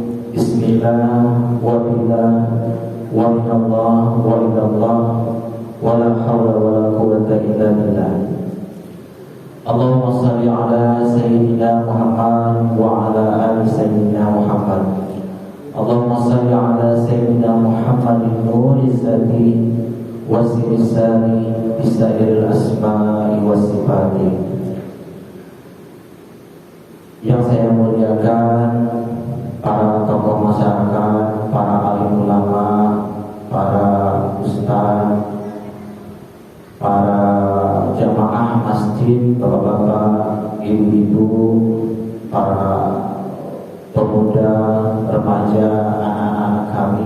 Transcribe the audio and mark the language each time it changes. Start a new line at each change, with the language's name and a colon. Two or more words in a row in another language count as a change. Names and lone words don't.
Arabic: بسم الله وبالله ومن الله وإلى الله ولا حول ولا قوة إلا بالله. اللهم صل على سيدنا محمد وعلى آل سيدنا محمد. اللهم صل على سيدنا محمد نور الذات والسر الساري بسائر الأسماء والصفات.
Indonesian: Yang saya muliakan para tokoh masyarakat, para alim ulama, para ustaz, para jamaah masjid, bapak-bapak, ibu-ibu, para pemuda, remaja, anak-anak kami.